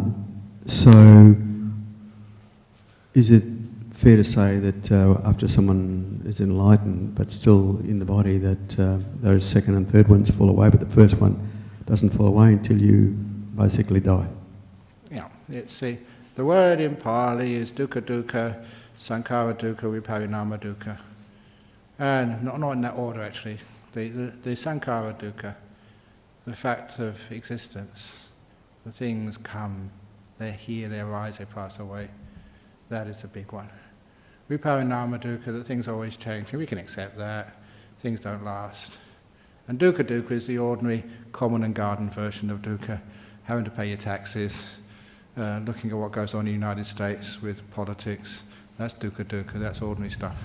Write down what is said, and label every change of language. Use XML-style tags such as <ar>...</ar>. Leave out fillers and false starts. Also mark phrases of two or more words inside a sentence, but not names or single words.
<en>So, is it fair to say that after someone is enlightened but still in the body, that those second and third ones fall away, but the first one doesn't fall away until you basically die? Yeah, the word in Pali is</en> <pi>dukkha dukkha, sankhara dukkha, viparinama dukkha.</pi> <en>And not in that order actually. The</en> <pi>sankhara dukkha,</pi> <en>the fact of existence, the things come, they're here, they arise, they pass away. That is a big one.</en> <pi>Viparinama dukkha,</pi> <en>that things always change, and we can accept that. Things don't last. And</en> <pi>dukkha dukkha</pi> <en>is the ordinary, common and garden version of dukkha, having to pay your taxes, looking at what goes on in the United States with politics.</en> <pi>That's dukkha dukkha,</pi> <en>that's ordinary stuff.</en>